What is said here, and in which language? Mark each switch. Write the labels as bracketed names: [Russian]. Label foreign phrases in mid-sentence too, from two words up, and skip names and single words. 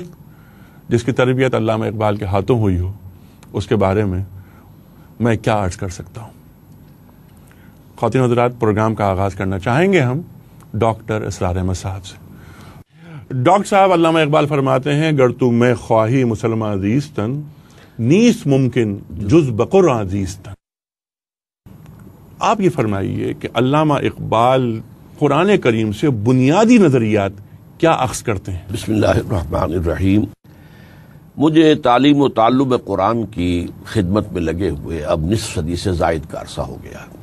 [Urdu] جس کی تربیت علامہ اقبال کے ہاتھوں ہوئی ہو، اس کے بارے میں میں کیا عرض کر سکتا ہوں. خواتین حضرات، پروگرام کا آغاز کرنا چاہیں گے ہم ڈاکٹر اسرار احمد صاحب سے. ڈاکٹر صاحب، علامہ اقبال فرماتے ہیں [Persian] گر تو میں خواہی مسلمان زیستن نیست ممکن جز بقرآن زیستن. [Urdu] آپ یہ فرمائیے کہ علامہ اقبال قرآن کریم سے بنیادی نظریات کیا اخذ کرتے ہیں؟ [Arabic] بسم اللہ الرحمن الرحیم. [Urdu] مجھے تعلیم و تعلم قرآن کی خدمت میں لگے ہوئے اب نصف صدی سے زائد کا عرصہ ہو گیا.